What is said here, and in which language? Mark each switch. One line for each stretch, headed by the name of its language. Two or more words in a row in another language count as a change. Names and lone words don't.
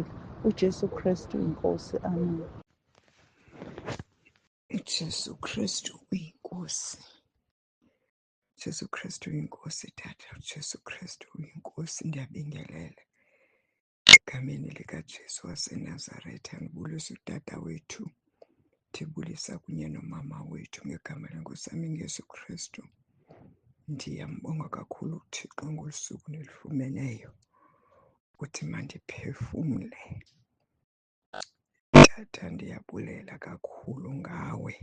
Xhosa: uJesu Kristu inkosi. Amen. uJesu Kristu uyinkosi. uJesu Kristu uyinkosi Tata. uJesu Kristu uyinkosi. Ndiyabingelela egameni likaJesu waseNazaretha.
Zulu: Ngibulisa utata wethu,
Xhosa: ndibulisa kunye nomama wethu ngegama lenkosi yami uJesu Kristu. Ndiyambonga kakhulu uThixo ngolusuku nilifumeneyo ukuthi mandiphefumle. Tata, ndiyabulela kakhulu ngawe.